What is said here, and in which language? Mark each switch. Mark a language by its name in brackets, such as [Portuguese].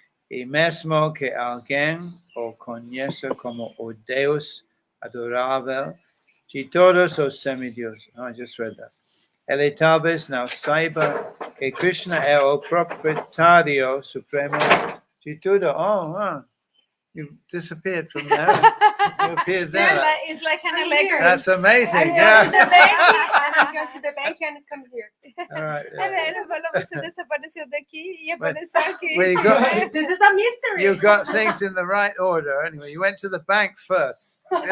[Portuguese] E mesmo que alguém o conheça como o Deus adorável de todos os semideuses. [English] Oh, I just read that. [Portuguese] Ele talvez não saiba que Krishna é o proprietário supremo de tudo. [English] Oh, you disappeared from there. You appeared there. Yeah, it's like an electric. That's amazing. Yeah. I'm going to the bank and come here. All right. [Portuguese] Ela falou, você desapareceu daqui e apareceu aqui. [English] Well, you got, This is a mystery. you got things in the right order. Anyway, you went to the bank first.